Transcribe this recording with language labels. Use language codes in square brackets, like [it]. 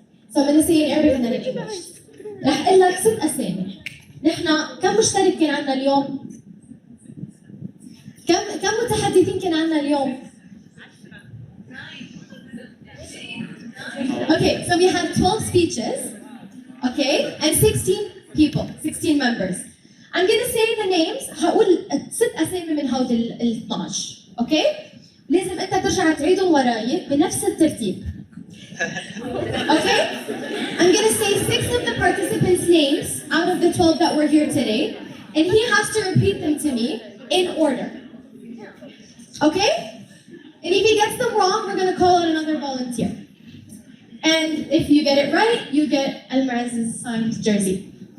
[en] So I'm going to say in Arabic and then in English. [ar] رح أقول لك 6 أسامي. نحن كم مشترك كان عندنا اليوم؟ [en] كم متحدثين كان عندنا اليوم؟ Okay, so we have 12 speeches, okay, and 16 people, 16 members. I'm going to say the names. [ar] هقول 6 أسامي من هود ال 12, okay? لازم أنت ترجع تعيدهم وراي بنفس الترتيب. [en] Okay? I'm going to say 6 of the participants' names out of the 12 that were here today, and he has to repeat them to me in order. Okay? And if he gets them wrong, we're going to call out another volunteer. And if you get it right, you get Al-Maraz's signed jersey.